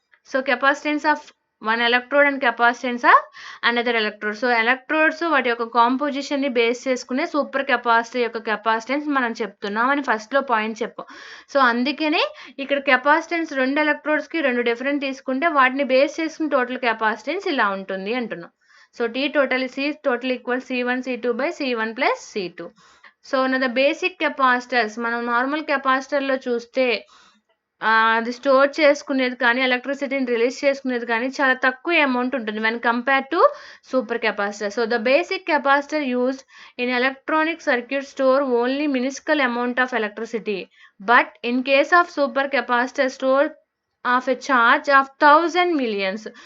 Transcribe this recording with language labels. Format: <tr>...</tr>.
<en>So capacitance of one electrode and capacitance of another electrode.</en> <te>So electrodes వాటి యొక్క కాంపోజిషన్ని base చేసుకునే super capacitor యొక్క capacitance మనం చెప్తున్నాం అని ఫస్ట్లో పాయింట్ చెప్పాం. సో అందుకనే ఇక్కడ కెపాసిటెన్స్ 2 ఎలక్ట్రోడ్స్కి 2 డిఫరెంట్ తీసుకుంటే వాటిని బేస్ చేసుకుని టోటల్ కెపాసిటెన్స్ ఇలా ఉంటుంది అంటున్నాం.</te> <en>So C total equals C1 C2 by C1 plus C2.</en> <te>So</te> <en>the basic capacitors</en> <te>మనం నార్మల్ కెపాసిటర్లో చూస్తే అది స్టోర్ చేసుకునేది కానీ ఎలక్ట్రిసిటీని రిలీజ్ చేసుకునేది కానీ చాలా తక్కువ అమౌంట్ ఉంటుంది</te> <en>When compare to super capacitor. So the basic capacitor used in electronic circuit store only miniscule amount of electricity, but in case of super capacitor store of a charge of 1000 millions.</en>